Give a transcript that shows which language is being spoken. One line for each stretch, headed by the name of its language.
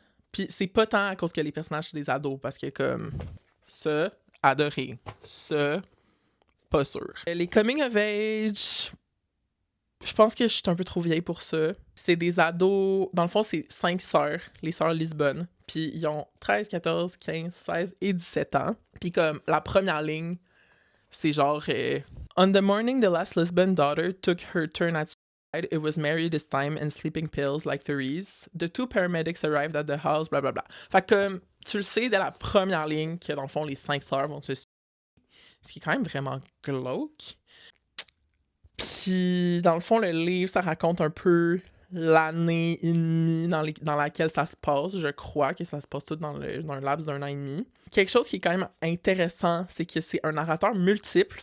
French: Puis c'est pas tant à cause que les personnages sont des ados, parce que comme ça, adoré. Ça, pas sûr. Les coming of age, je pense que je suis un peu trop vieille pour ça. C'est des ados, dans le fond, c'est 5 sœurs, les sœurs Lisbonne. Puis ils ont 13, 14, 15, 16 et 17 ans. Puis comme la première ligne, c'est genre
English: On the morning the last Lisbon daughter took her turn at it was Mary this time and sleeping pills like Therese. The two paramedics arrived at the house, bla bla bla.
French: Fait que comme tu le sais dès la première ligne que dans le fond les 5 sœurs vont se suivre. Ce qui est quand même vraiment glauque. Puis dans le fond le livre ça raconte un peu l'année et demie dans laquelle ça se passe. Je crois que ça se passe tout dans un laps d'un an et demi. Quelque chose qui est quand même intéressant, c'est que c'est un narrateur multiple.